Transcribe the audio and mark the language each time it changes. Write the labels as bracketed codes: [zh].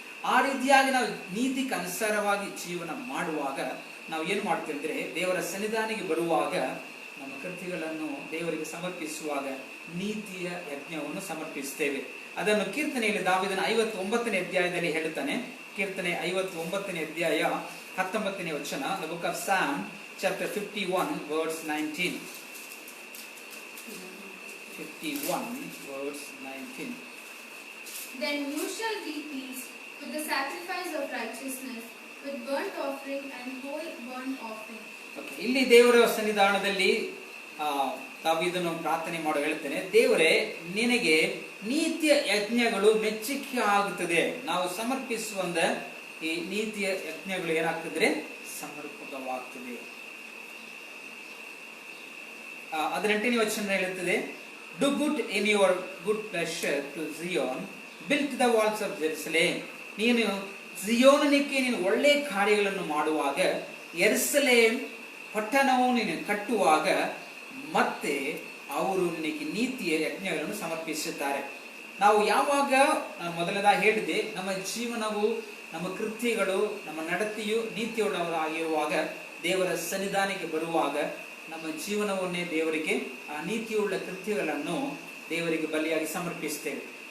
[kn] ಆ ರೀತಿಯಾಗಿ ನಾವು ನೀತಿಗೆ ಅನುಸಾರವಾಗಿ ಜೀವನ ಮಾಡುವಾಗ ನಾವು ಏನ್ ಮಾಡ್ತೇವೆ ಅಂದ್ರೆ, ದೇವರ ಸನ್ನಿಧಾನಿಗೆ ಬರುವಾಗ ನಮ್ಮ ಕೃತ್ಯಗಳನ್ನು ದೇವರಿಗೆ ಸಮರ್ಪಿಸುವಾಗ ನೀತಿಯ ಯಜ್ಞವನ್ನು ಸಮರ್ಪಿಸುತ್ತೇವೆ. ಅದನ್ನು ಕೀರ್ತನೆಯಲ್ಲಿ ದಾವೀದನ 59ನೇ ಅಧ್ಯಾಯದಲ್ಲಿ ಹೇಳುತ್ತಾನೆ. ಕೀರ್ತನೆ 59ನೇ ಅಧ್ಯಾಯ 19ನೇ ವಚನ, [en] the book of Psalm chapter 51 verse 19. 51 verse 19. Then you shall be pleased with the sacrifice of righteousness, with burnt offering and whole burnt offering. [kn] Okay, ಇಲ್ಲಿ ದೇವರ ಸನ್ನಿಧಾನದಲ್ಲಿ ದಾವೀದನು ಪ್ರಾರ್ಥನೆ ಮಾಡೋ ಹೇಳ್ತೇನೆ, ದೇವರೇ ನಿನಗೆ ನೀತಿಯ ಯಜ್ಞಗಳು ಮೆಚ್ಚುಗೆ ಆಗುತ್ತದೆ. ನಾವು ಸಮರ್ಪಿಸುವಂತ ಈ ನೀತಿಯ ಯಜ್ಞಗಳು ಏನಾಗ್ತದೆ, ಸಮರ್ಪಕವಾಗ್ತದೆ. 18ನೇ ವಚನ ಹೇಳುತ್ತದೆ, [en] do good in your good pleasure to Zion, build the walls of Jerusalem. [kn] ನೀನು ಜಿಯೋನನಿಗೆ ನೀನು ಒಳ್ಳೆ ಕಾರ್ಯಗಳನ್ನು ಮಾಡುವಾಗ, ಯೆರೂಸಲೇಮ್ ಪಟ್ಟಣವು ನೀನು ಕಟ್ಟುವಾಗ, ಮತ್ತೆ ಅವರು ನಿನಗೆ ನೀತಿಯ ಯಜ್ಞಗಳನ್ನು ಸಮರ್ಪಿಸುತ್ತಾರೆ. ನಾವು ಯಾವಾಗ, ನಾನು ಮೊದಲನೇದಾಗಿ ಹೇಳಿದೆ, ನಮ್ಮ ಜೀವನವು, ನಮ್ಮ ಕೃತ್ಯಗಳು, ನಮ್ಮ ನಡತೆಯು ನೀತಿಯುಳ್ಳವರಾಗಿರುವಾಗ, ದೇವರ ಸನ್ನಿಧಾನಕ್ಕೆ ಬರುವಾಗ ನಮ್ಮ ಜೀವನವನ್ನೇ ದೇವರಿಗೆ, ಆ ನೀತಿಯುಳ್ಳ ಕೃತ್ಯಗಳನ್ನು ದೇವರಿಗೆ ಬಲಿಯಾಗಿ ಸಮರ್ಪಿಸ್ತೇವೆ.